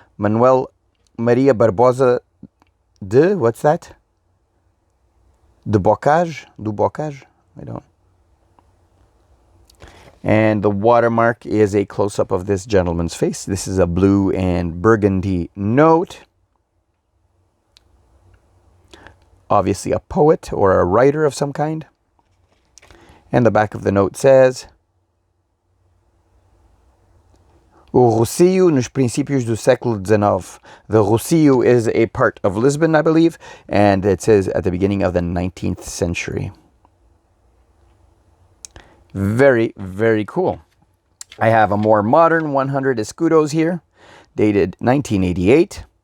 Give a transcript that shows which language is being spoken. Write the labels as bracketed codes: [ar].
[en] Manuel Maria Barbosa de, what's that? Du Bocage? I don't. And the watermark is a close-up of this gentleman's face. This is a blue and burgundy note. Obviously a poet or a writer of some kind. And the back of the note says, [pt] O Rocio nos princípios do século XIX. [en] The Rocio is a part of Lisbon, I believe, and it says at the beginning of the 19th century. Very, very cool. I have a more modern 100 escudos here, dated 1988.